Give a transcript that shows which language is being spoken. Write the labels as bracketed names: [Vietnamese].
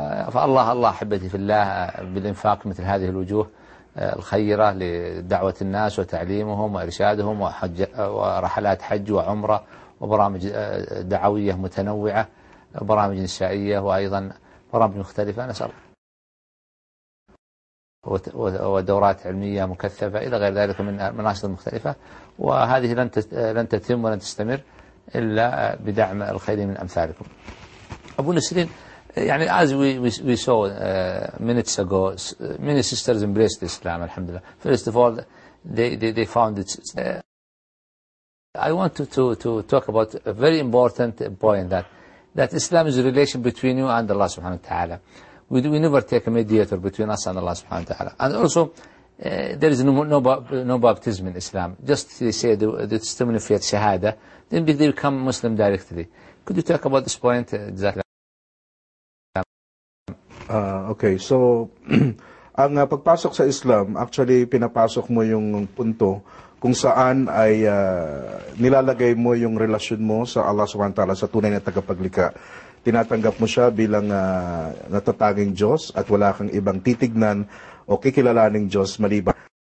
[Arabic] فالله الله أحبتي في الله بالإنفاق مثل هذه الوجوه الخيرة لدعوة الناس وتعليمهم وإرشادهم وحج ورحلات حج وعمرة وبرامج دعوية متنوعة برامج إنشائية وأيضا برامج مختلفة نسأل ودورات علمية مكثفة إلى غير ذلك من مناشط مختلفة، وهذه لن تتم ولن تستمر إلا بدعم الخير من أمثالكم. [English] أبو نسرين يعني as we saw minutes ago, many sisters embraced Islam, alhamdulillah. First of all, they found it. I want to talk about a very important point that Islam is a relation between you and Allah subhanahu wa ta'ala. We never take a mediator between us and Allah subhanahu wa ta'ala. And also, there is no baptism in Islam. Just they say the testimony of faith, shahada, then they become Muslim directly. Could you talk about this point exactly? [Filipino] Okay, so ang pagpasok sa Islam, actually pinapasok mo yung punto kung saan ay nilalagay mo yung relasyon mo sa Allah subhanahu wa ta'ala, sa tunay na tagapaglikha. Tinatanggap mo siya bilang natatanging Diyos at wala kang ibang titignan o kikilalaning Diyos maliban.